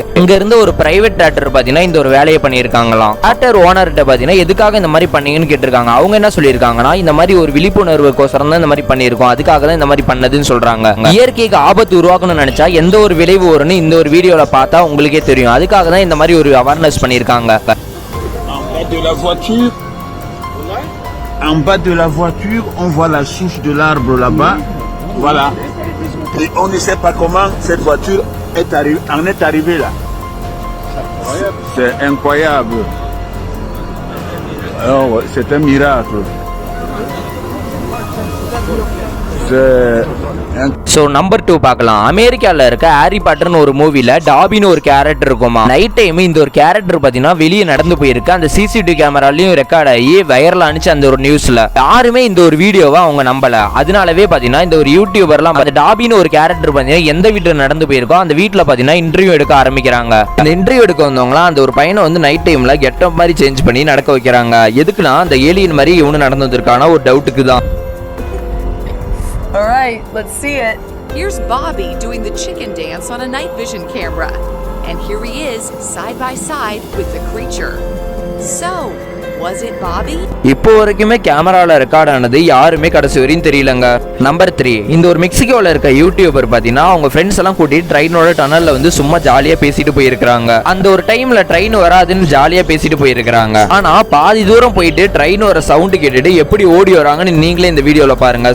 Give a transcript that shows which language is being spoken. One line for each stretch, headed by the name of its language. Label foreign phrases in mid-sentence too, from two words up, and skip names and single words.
Tamil: இங்க இருந்த ஒரு பிரைவேட் தியேட்டர் பாத்தீங்கன்னா இந்த ஒரு வேலையை பண்ணிருக்காங்களாம். தியேட்டர் ஓனர்கிட்ட பாத்தீங்கன்னா எதுக்காக இந்த மாதிரி பண்ணீங்கன்னு கேட்டிருக்காங்க. அவங்க என்ன சொல்லியிருக்காங்கன்னா, இந்த மாதிரி ஒரு விழிப்புணர்வுக்கோசரம் தான் இந்த மாதிரி பண்ணியிருக்கோம், அதுக்காக தான் இந்த மாதிரி பண்ணதுன்னு சொல்றாங்க. இயற்கைக்கு ஆபத்து உருவாக்கணும்னு நினைச்சா எந்த ஒரு விளைவு வரும்னு இந்த ஒரு வீடியோல பார்த்தா உங்களுக்கே தெரியும். அதுக்காக தான் இந்த மாதிரி ஒரு அவேர்னஸ் பண்ணியிருக்காங்க.
French: En bas de la voiture, on voit la souche de l'arbre là-bas. Voilà. Et on ne sait pas comment cette voiture en est arrivée là. C'est incroyable. Alors, c'est un miracle.
Tamil: சோ நம்பர் 2 பார்க்கலாம். அமெரிக்கால இருக்க ஹாரி பாட்டர்னு ஒரு மூவில டாபின்னு ஒரு கேரக்டர் இருக்குமா.
English: night time
Tamil: இந்த ஒரு கேரக்டர் பாத்தீங்கன்னா வெளியே நடந்து போயிருக்கு. அந்த சிசிடிவி கேமராலையும் ரெக்கார்ட் ஆகி வைரல் ஆனிச்சு அந்த ஒரு நியூஸ்ல. யாருமே இந்த ஒரு வீடியோவை அவங்க நம்பல. அதனாலவே பாத்தீங்கன்னா இந்த ஒரு யூடியூபர்லாம் டாபின்னு ஒரு கேரக்டர் பாத்தீங்கன்னா எந்த வீட்டுல நடந்து போயிருக்கோ அந்த வீட்டுல பாத்தீங்கன்னா இன்டர்வியூ எடுக்க ஆரம்பிக்கிறாங்க. அந்த இன்டர்வியூ எடுக்க வந்தவங்களாம் அந்த ஒரு பையனை வந்து
English: night time
Tamil: கெட்டப் மாதிரி சேஞ்ச் பண்ணி நடக்க வைக்கிறாங்க. எதுக்குன்னா அந்த ஏலியன் மாதிரி இவனு நடந்து வந்திருக்கான ஒரு டவுட்டுக்கு தான்.
English: All right, let's see it. Here's Bobby doing the chicken dance on a night vision camera. And here he is, side by side with the creature. So, was it Bobby?
Tamil: இப்போ வரைக்குமே கேமரால ரெக்கார்ட் ஆனது யாருமே கடைசி வரையும் தெரியலங்க. நம்பர் 3, இந்த ஒரு மெக்சிகோல இருக்க யூடியூபர் பாத்தீங்கன்னா அவங்க ஃப்ரெண்ட்ஸ் எல்லாம் கூட்டிட்டு ட்ரெயினோட டனல்ல வந்து சும்மா ஜாலியா பேசிட்டு போயிருக்காங்க. அந்த ஒரு டைம்ல ட்ரெயின் வராதுன்னு ஜாலியா பேசிட்டு போயிருக்காங்க. ஆனா பாதி தூரம் போயிட்டு ட்ரெயின் வர சவுண்ட் கேட்டுட்டு எப்படி ஓடி வராங்கன்னு நீங்களே இந்த வீடியோல பாருங்க.